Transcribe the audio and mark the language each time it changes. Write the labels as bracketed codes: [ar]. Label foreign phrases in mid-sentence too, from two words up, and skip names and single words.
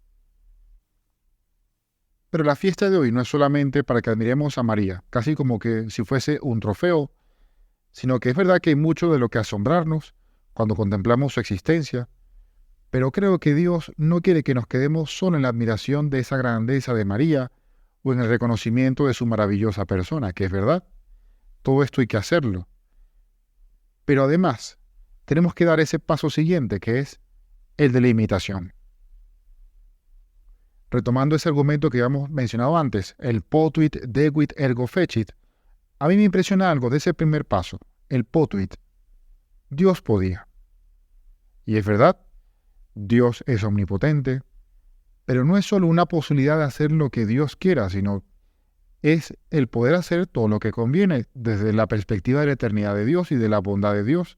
[es] Pero la fiesta de hoy no es solamente para que admiremos a María, casi como que si fuese un trofeo, sino que es verdad que hay mucho de lo que asombrarnos cuando contemplamos su existencia, pero creo que Dios no quiere que nos quedemos solo en la admiración de esa grandeza de María o en el reconocimiento de su maravillosa persona, que es verdad, todo esto hay que hacerlo. Pero además, tenemos que dar ese paso siguiente, que es el de la imitación. retomando ese argumento que habíamos mencionado antes, el [la] potuit debit ergo fecit, [es] a mí me impresiona algo de ese primer paso, el potuit. Dios podía. Y es verdad, Dios es omnipotente, pero no es solo una posibilidad de hacer lo que Dios quiera, sino es el poder hacer todo lo que conviene desde la perspectiva de la eternidad de Dios y de la bondad de Dios.